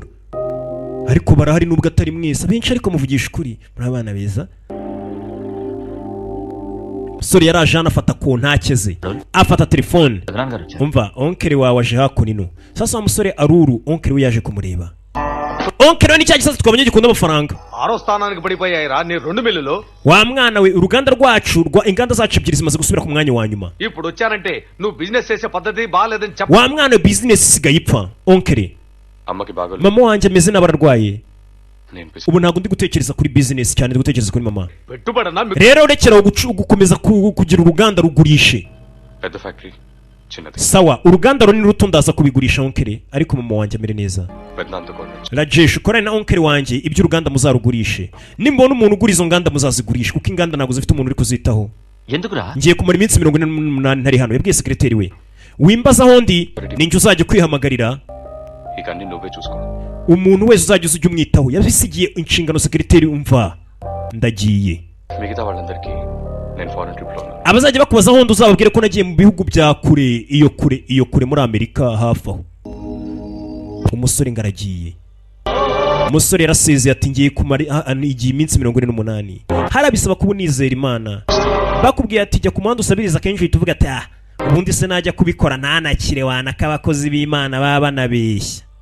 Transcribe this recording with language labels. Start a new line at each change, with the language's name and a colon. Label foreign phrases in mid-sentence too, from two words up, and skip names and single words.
Kinyarwanda: Ariko barahari nubwo atari mwese, abenshi ariko muvugisha ukuri muri abana beza. Sori yaraje anafata ku ntakeze, afata telefone. Umva onkere wawe aje hakunino. Sasa wa musore Aruru onkere we yaje kumureba. Onkere we ni cya gisazi twabonye gikunda amafaranga.
Telugu: Aro స్థానానికి పడిపోయాయిరా నీ 2 మిల్లులు.
Kinyarwanda: Wa mwana we uruganda rwacu inganda zacu ebyiri zimaze gusubira ku mwanya wa nyuma.
Telugu: ఇప్పుడు వచ్చానంటే నువ్వు బిజినెస్ చేసే పద్ధతి బాలేదని చెప్పు.
Kinyarwanda: Wa mwana we business isigaye ipfa. Onkere,
Telugu: అమ్మకి బాగోలేదు.
Kinyarwanda: mama wanjye ameze n'abararwaye.
Telugu: నేను
Kinyarwanda: Ubu ntabwo ndi gutekereza kuri business cyane, ndi gutekereza kuri mama.
Telugu: పెట్టుబడనా
Kinyarwanda: Rero rekeraho gukomeza kugira uruganda rugurishe.
Telugu: పెద్ద ఫ్యాక్టరీ చిన్నది.
Kinyarwanda: Sawa, uruganda runini ruto ndaza kubigurisha onkere, ariko mama wanjye amere neza.
Telugu: పెద్దంత కొనొచ్చు.
Kinyarwanda: Rajesh ukorane na onkere wanjye ibyo uruganda muzarugurishe. Nimbona umuntu ugura izo nganda muzazigurisha, kuko inganda ntabwo zifite umuntu uri kuzitaho.
Telugu: ఎందుకురా?
Kinyarwanda: Ngiye kumara iminsi 48 ntari hano. Yabwiye sekreteri we, wimbaza hondi ninjye uzajya kwihamagarira
Telugu: ఇక అన్ని నువ్వే చూసుకో.
Kinyarwanda: umuntu wese uzajya ujya umwitaho. Yabisigiye inshingano sekreteri. Umva ndagiye.
Telugu: మిగతా వాళ్ళందరికీ నేను
English: foreign trip
Telugu: లో ఉన్నాను.
Kinyarwanda: Abazajya bakubaza hondi uzababwire ko nagiye mu bihugu bya kure, iyo kure muri Amerika hafi aho. Umusore ngaragiye. Umusore yarasezeye ati ngiye kumara igihe iminsi 48. Harabisaba kuba unizera Imana. Bakubwiye ati jya ku muhanda usabiriza kenshi uhita uvuga ati ubundi se najya kubikora ntanakire wana k'abakozi b'Imana baba banabeshya.